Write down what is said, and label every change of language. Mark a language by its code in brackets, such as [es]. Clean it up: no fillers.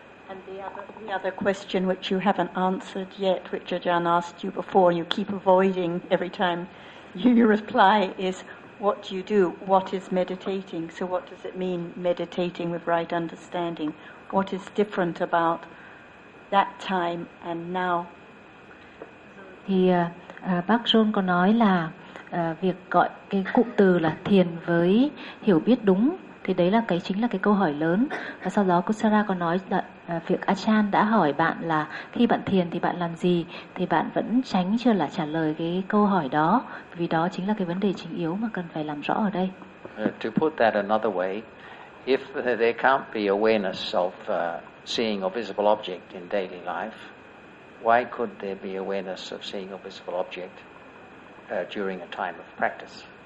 [en] And the other question which you haven't answered yet, which Ajahn asked you before, you keep avoiding every time you reply, is what do you do? What is meditating? So what does it mean, meditating with right understanding? What is different about that time and now? [vi] Thì bác John có nói là việc gọi cái cụm từ là thiền với hiểu biết đúng, thì đấy là cái chính là cái câu hỏi lớn. Và sau đó Kusara có nói là việc Ajahn đã hỏi bạn là khi bạn thiền thì bạn làm gì, thì bạn vẫn tránh chưa là trả lời cái câu hỏi đó, vì đó chính là cái vấn đề chính yếu mà cần phải làm rõ ở đây. [en] To put that another way, if there can't be awareness of seeing a visible object in daily life, why could there be awareness of seeing a visible object during a time of practice?